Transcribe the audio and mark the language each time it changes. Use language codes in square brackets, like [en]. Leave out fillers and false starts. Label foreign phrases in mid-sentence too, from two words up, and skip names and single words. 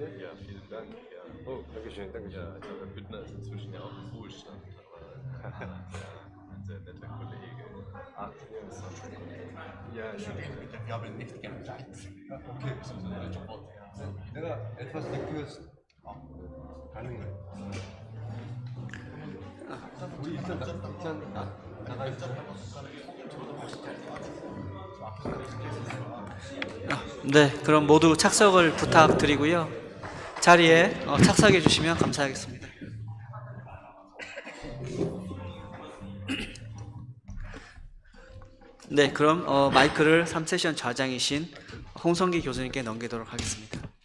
[de] Ja, vielen Dank. Ja. Oh, Dankeschön, Dankeschön. Ja, Herr Büttner ist inzwischen ja auch im Ruhestand, aber ein sehr netter Kollege. Ach, ja. Wir haben nicht gerne Zeit. Okay, das ist ein deutscher Wort. Ja, etwas gekürzt. [ko] 네, 그럼 모두 착석을 부탁드리고요. 자리에 착석해 주시면 감사하겠습니다. 네, 그럼 마이크를 3세션 좌장이신 홍성기 교수님께 넘기도록 하겠습니다.